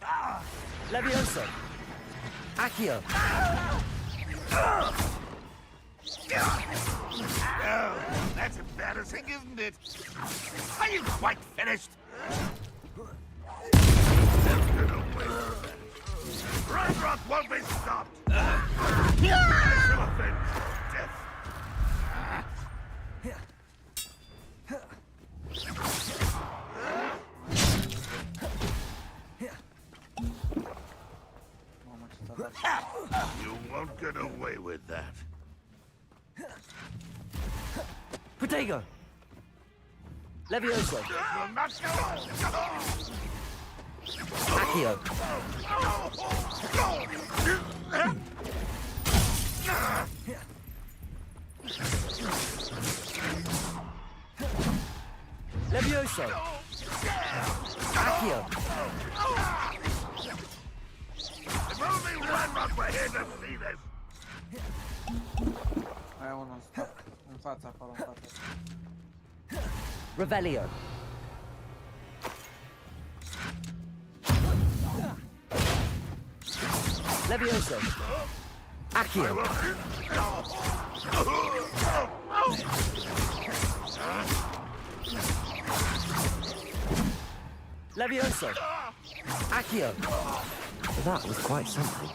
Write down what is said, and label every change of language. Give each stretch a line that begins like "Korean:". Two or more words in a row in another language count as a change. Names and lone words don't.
Latin: Levioso! Accio!
English: Oh, that's embarrassing, isn't it? Are you quite finished? Ragnarok won't be stopped! Shall avenge death. You won't get away with that. Protego! Levioso! Will not go.
Latin: Accio! Levioso! Accio!
English: If only Ragnarok were here to see this.
Romanian: Mai e unul în fața, acolo, în față.
Latin: Revelio! Levioso! Accio! Levioso! Accio!
English: That was quite something.